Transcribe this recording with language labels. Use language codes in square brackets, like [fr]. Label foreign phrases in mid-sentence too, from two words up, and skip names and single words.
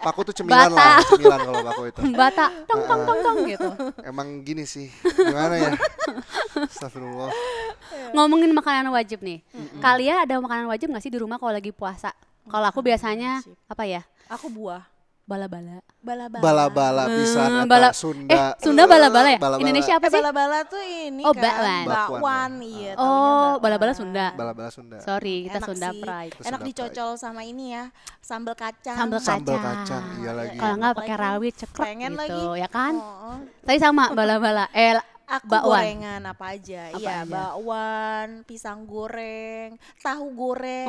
[id] paku tuh cemilan bata. lah, cemilan kalau paku itu. Bata tong tong tong tong gitu. Emang gini sih, gimana ya? Astagfirullah. Ngomongin makanan wajib nih. Kalian ada makanan wajib nggak sih di rumah kalau lagi puasa? Kalau aku biasanya apa ya? Aku buah. Bala-bala. Bala-bala. [su] Bala-bala pisan [id] bala- [su] eta Sunda. [id] Sunda bala-bala ya? Bala-bala. Indonesia apa sih? Bala-bala tuh ini Oh, kan bakwan. bakwan, iya. taunya Oh, bakwan. bala-bala Sunda. Bala-bala Sunda. Sorry, kita Enak Sunda sih. Pride. Itu Enak Sunda dicocol sama ini ya, sambal kacang. Sambal Sambal kacang. kacang, iya lagi. Kalau nggak pakai Lagi. rawit cekrek Pengen gitu, lagi. ya kan? Oh. Tadi sama bala-bala. Aku bakwan. gorengan apa aja? Apa Iya, aja? bakwan, pisang goreng, tahu goreng,